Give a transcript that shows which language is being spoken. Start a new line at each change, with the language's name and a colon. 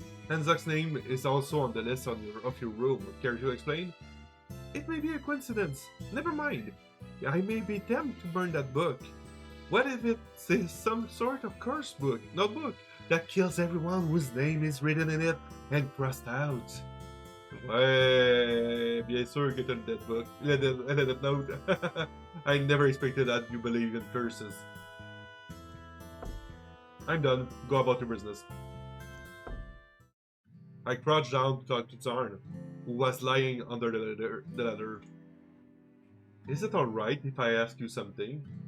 English: And Zach's name is also on the list of your room. Care to explain? It may be a coincidence. Never mind. I may be tempted to burn that book. What if it's some sort of curse book, notebook, that kills everyone whose name is written in it and crossed out?
French: Ouais, bien sûr que t'as le dead book. Le dead note.
English: I never expected that you believe in curses. I'm done. Go about your business. I crouched down to talk to Tarn, who was lying under the ladder. Is it alright if I ask you something?